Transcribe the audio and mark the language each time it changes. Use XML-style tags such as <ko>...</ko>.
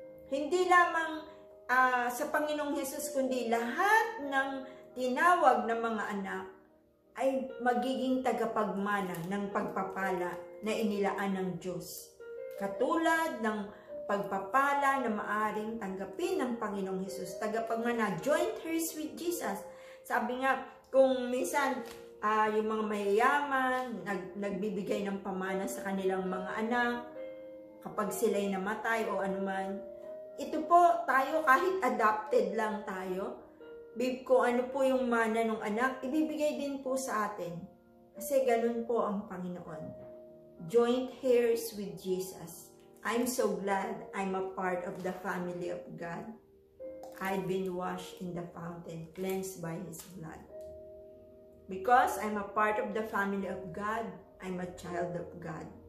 <tl>Hindi lamang sa Panginoong Jesus, kundi lahat ng tinawag na mga anak ay magiging tagapagmana ng pagpapala na inilaan ng Diyos. Katulad ng pagpapala na maaring tanggapin ng Panginoong Jesus.</tl> <en>Tagapagmana, joint heirs with Jesus.</en> <tl>Sabi nga, kung minsan yung mga mayayaman, nagbibigay ng pamana sa kanilang mga anak, kapag sila'y namatay o anuman, ito po tayo, kahit adopted lang tayo, kung ano po yung mana ng anak, ibibigay din po sa atin. Kasi ganun po ang Panginoon.</tl> <en>Joint heirs with Jesus. I'm so glad I'm a part of the family of God. I've been washed in the fountain, cleansed by His blood. Because I'm a part of the family of God, I'm a child of God.</en>